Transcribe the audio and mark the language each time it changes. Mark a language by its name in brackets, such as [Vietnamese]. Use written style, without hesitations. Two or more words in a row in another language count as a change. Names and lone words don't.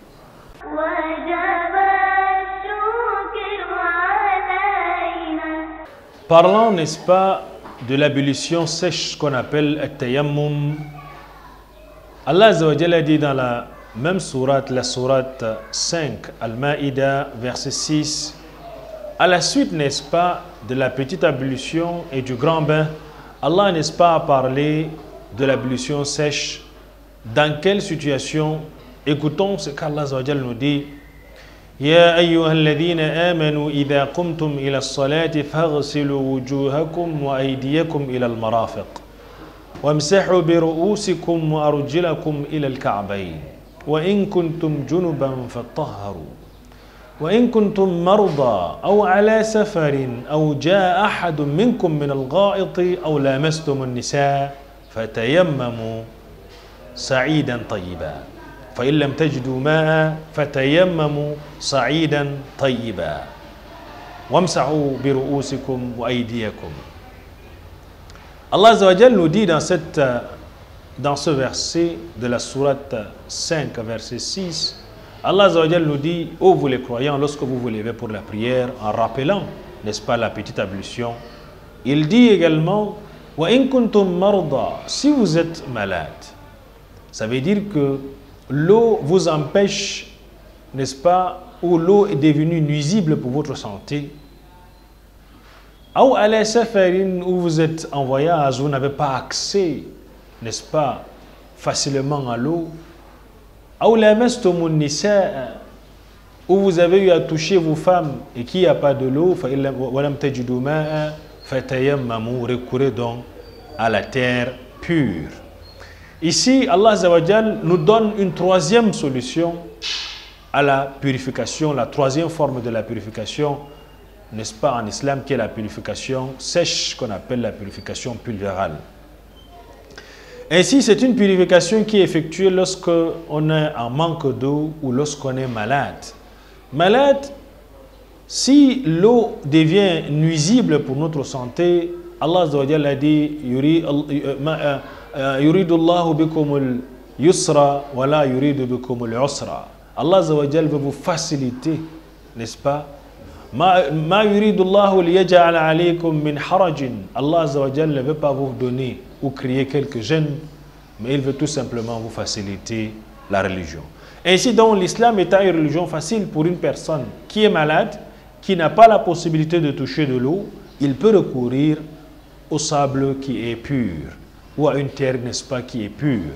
[French] Parlant, n'est-ce pas, de l'ablution sèche qu'on appelle al-tayammum, [Arabic] الله عز وجل [French] dit dans la même sourate, la sourate 5, Al-Ma'ida, verset 6, à la suite, n'est-ce pas, de la petite ablution et du grand bain, Allah, n'est-ce pas, a parlé de l'ablution sèche. Dans quelle situation? Écoutons ce qu' [Arabic] الله عز وجل [French] nous dit. [Arabic] يا أيها الذين آمنوا إذا قمتم إلى الصلاة فاغسلوا وجوهكم وأيديكم إلى المرافق وامسحوا برؤوسكم وأرجلكم إلى الكعبين وإن كنتم جنبا فطهروا وإن كنتم مرضى أو على سفر أو جاء أحد منكم من الغائط أو لامستم النساء فتيمموا سعيدا طيبا فإن لم تجدوا ماء فتيمموا صعيدا طيبا وامسحوا برؤوسكم وأيديكم. الله عز وجل [French] nous dit dans ce verset de la sourate 5, verset 6, [Arabic] الله عز وجل [French] nous dit, ô vous les croyants, lorsque vous vous levez pour la prière, en rappelant, n'est-ce pas, la petite ablution, il dit également, [Arabic] وإن كنتم مرضى, [French] si vous êtes malade, ça veut dire que l'eau vous empêche, n'est-ce pas, ou l'eau est devenue nuisible pour votre santé, ou [Arabic] على سفر, [French] où vous êtes en voyage, vous n'avez pas accès, n'est-ce pas, facilement à l'eau, ou [Arabic] لامستم النساء, [French] où vous avez eu à toucher vos femmes et qu'il n'y a pas de l'eau, [Arabic] ولم تجدوا ماء فتيمموا, [French] recourez donc à la terre pure. Ici, [Arabic] الله عز وجل [French] nous donne une troisième solution à la purification, la troisième forme de la purification, n'est-ce pas, en islam, qui est la purification sèche, qu'on appelle la purification pulvérale. Ainsi, c'est une purification qui est effectuée lorsqu'on est en manque d'eau ou lorsqu'on est malade. Malade, si l'eau devient nuisible pour notre santé, [Arabic] الله عز وجل [French] a dit [Arabic] يريد الله بكم اليسر ولا يريد بكم العسر. الله عز وجل [French] veut vous faciliter, n'est-ce pas? [Arabic] ما يريد الله ليجعل عليكم من حرج. الله عز وجل [French] ne veut pas vous donner ou créer quelques gênes, mais il veut tout simplement vous faciliter la religion. Ainsi donc, l'islam est une religion facile pour une personne qui est malade, qui n'a pas la possibilité de toucher de l'eau. Il peut recourir au sable qui est pur ou à une terre, n'est-ce pas, qui est pure.